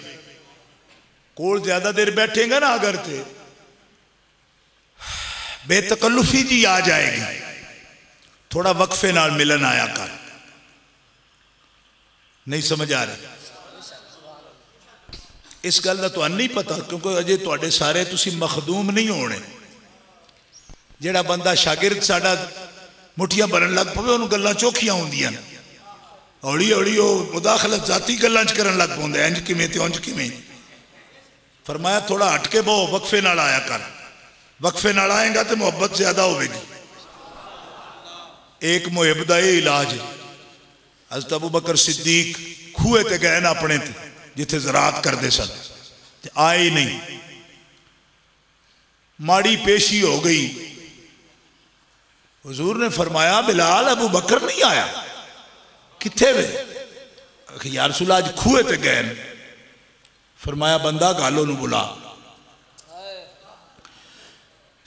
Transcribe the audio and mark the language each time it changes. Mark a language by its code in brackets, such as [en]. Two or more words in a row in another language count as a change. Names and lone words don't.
[pa] کول زیادہ دیر بیٹھیں گا نا اگر تے بے تکلفی جی آ جائے گی. تھوڑا وقفے نال ملن آیا کر. نہیں سمجھ آ رہا اس گل دا تو نہیں پتا کیونکہ اجے تواڈے سارے تسی مخدوم نہیں ہونے. جیڑا بندہ شاگرد ساڈا مٹھیاں بھرن لگ پوے انہوں گلاں چوکھیاں ہوندیاں اوڑی اوڑی او مداخلت ذاتی گلاں چ کرن لگ پوندے انج کیویں تے انج کیویں. فرمایا تھوڑا ہٹ کے بہو وقفے نال آیا کر. وقفے نال آئیں گا تو محبت زیادہ ہوئے گی. ایک محب دا یہ علاج ہے. حضرت ابو بکر صدیق کھوئے تے گئے نا اپنے تے جتھے زراعت کر دے سن آئے ہی نہیں. ماڑی پیشی ہو گئی. حضور نے فرمایا بلال ابو بکر نہیں آیا کتھے وے. [ar] یا رسول اللہ [pa] آج کھوئے تے گئے. فرمایا بندہ گالوں نو بلا.